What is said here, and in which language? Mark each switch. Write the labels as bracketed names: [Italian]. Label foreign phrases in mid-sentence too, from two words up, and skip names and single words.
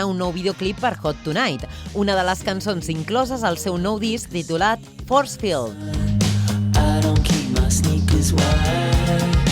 [Catalan] un nou videoclip per Hot Tonight, una de les cançons incloses al seu nou disc titulat Force Field. [English] I don't keep my sneakers wide.